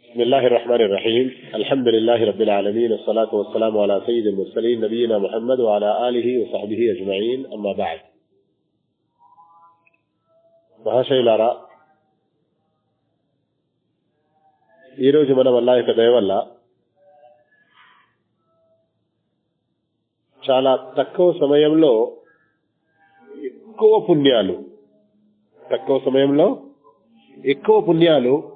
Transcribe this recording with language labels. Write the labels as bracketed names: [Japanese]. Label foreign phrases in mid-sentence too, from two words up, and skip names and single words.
[Arabic] بسم الله الرحمن الرحيم الحمد لله رب العالمين والصلاة والسلام على سيد المرسلين نبينا محمد وعلى آله وصحبه أجمعين أما بعد [Telugu] మహాశైలారా ఈరోజు మనం అల్లాహ్ యొక్క దయ వల్ల చాలా తక్కువ సమయంలో ఎక్కువ పుణ్యాలు